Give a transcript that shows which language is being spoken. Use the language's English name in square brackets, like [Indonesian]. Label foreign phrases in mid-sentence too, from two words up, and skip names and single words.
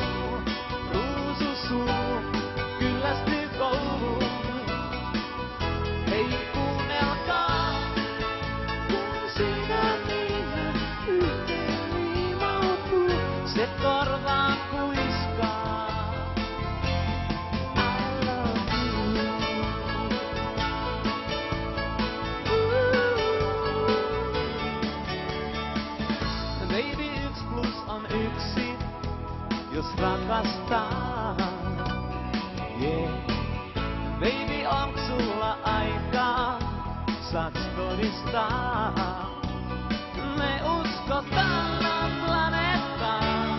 [Finnish] Ruususuu kyllästyy kouluun. Hei kuunnelkaa, kun sydämiä yhteen liimautuu, se korvaan kuiskaa. [English] I love you. Baby, 1 + [Finnish] on 1, jos rakastaa. [English] Yeah. Baby, [Finnish] onks sulla aikaa? Saaks todistaa? Me uskotaan planeettaan.